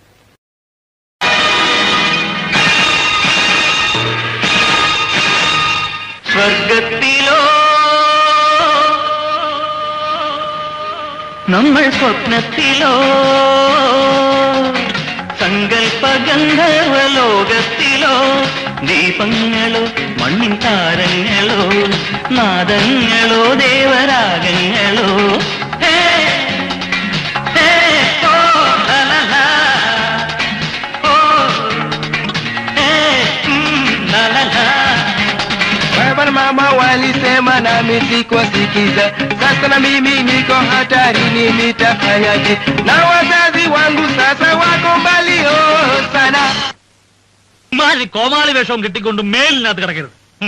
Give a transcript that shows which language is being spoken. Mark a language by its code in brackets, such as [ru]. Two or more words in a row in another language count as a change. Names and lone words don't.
[ml] സ്വർഗത്തിലോ നമ്മൾ സ്വപ്നത്തിലോ സങ്കൽപ്പ ഗന്ധർവലോകത്തിലോ ദീപങ്ങളോ മണ്ണിൻ താരങ്ങളോ നാദങ്ങളോ ദേവരാഗങ്ങളോ [sw] Mama walisema nami sikuwasikiza, sasa na mimi niko hatarini, nitafanyaje? Na wazazi wangu sasa wako mbali sana. [ml] കോമാളി വേഷവും കിട്ടിക്കൊണ്ട് മേലിനകത്ത് കിടക്കരുത്.